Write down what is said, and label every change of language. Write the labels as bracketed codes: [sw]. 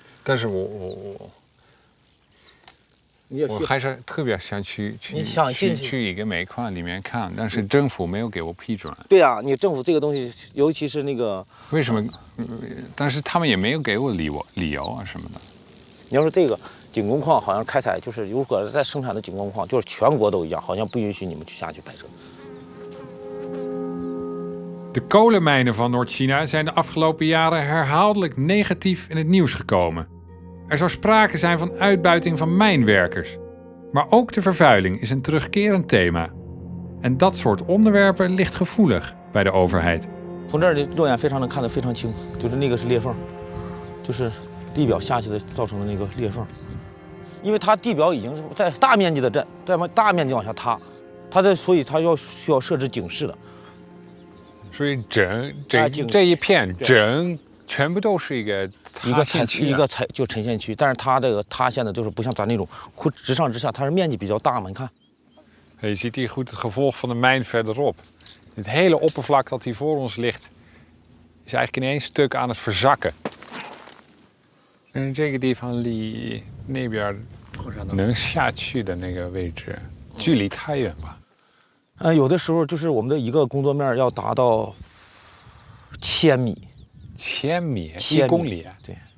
[zh] 但是我还是特别想去一个煤矿里面看，但是政府没有给我批准。对啊，你政府这个东西，尤其是那个为什么？但是他们也没有给我理由啊什么的。你要说这个井工矿，好像开采就是如果在生产的井工矿，就是全国都一样，好像不允许你们去下去拍摄。 [nl] De kolenmijnen van Noord-China zijn de afgelopen jaren herhaaldelijk negatief in het nieuws gekomen. Er zou sprake zijn van uitbuiting van mijnwerkers. Maar ook de vervuiling is een terugkerend thema. En dat soort onderwerpen ligt gevoelig bij de overheid. [zh] 从这儿的肉眼非常能看得非常清，就是那个是裂缝，就是地表下去的造成的那个裂缝。因为它地表已经是在大面积的在大面积往下塌，所以它需要设置警示的。所以这一片全部都是一个陷区，就沉陷区，但是它这个塌陷的就是不像咱那种直上直下，它是面积比较大嘛，你看。 [nl] Je ziet hier goed het gevolg van de mijn verderop. Het hele oppervlak dat hier voor ons ligt, is eigenlijk in één stuk aan het verzakken. [zh] En 这个地方离那边能下去的那个位置，距离太远吧？有的时候就是我们的一个工作面要达到1000米。 1000米，1公里。对。